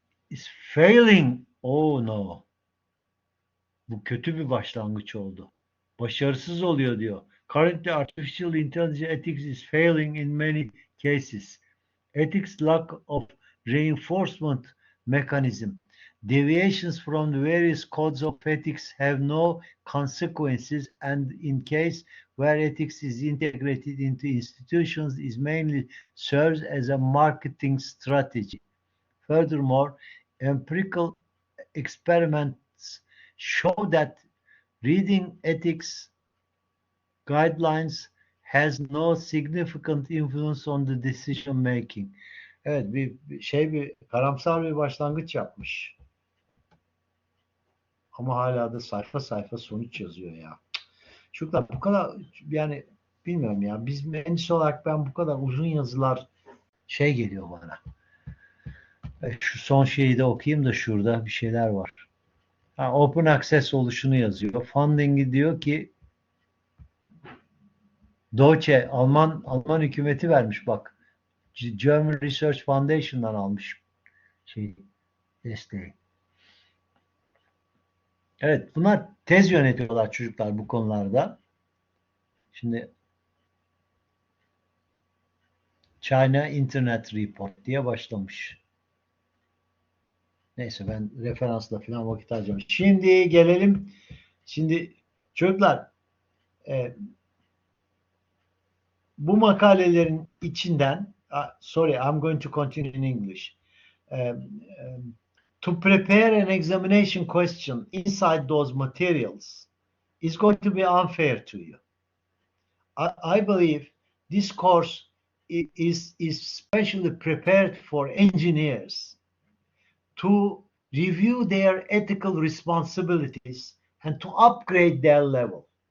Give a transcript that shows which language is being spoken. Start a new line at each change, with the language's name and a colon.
English: Is failing. Oh no.
Turkish: Bu kötü bir başlangıç oldu. Başarısız oluyor diyor.
English: Currently, artificial intelligence ethics is failing in many cases. Ethics lack of reinforcement mechanism. Deviations from the various codes of ethics have no consequences, and in case where ethics is integrated into institutions is mainly serves as a marketing strategy. Furthermore, empirical experiments show that reading ethics guidelines has no significant influence on the decision making.
Turkish: Evet, bir karamsar bir başlangıç yapmış. Ama hala da sayfa sayfa sonuç yazıyor ya. Çocuklar bu kadar yani bilmiyorum ya. Biz mühendis olarak ben bu kadar uzun yazılar şey geliyor bana. Şu son şeyi de okuyayım da şurada bir şeyler var. Ha, open access oluşunu yazıyor. Funding'i diyor ki Deutsche Alman hükümeti vermiş bak. German Research Foundation'dan almış şey desteği. Evet, bunlar tez yönetiyorlar çocuklar bu konularda. Şimdi China Internet Report diye başlamış. Neyse ben referansla falan vakit harcamış. Şimdi gelelim. Şimdi çocuklar bu makalelerin içinden
English: sorry, I'm going to continue in English. To prepare an examination question inside those materials is going to be unfair to you. I believe this course is specially prepared for engineers to review their ethical responsibilities and to upgrade their level.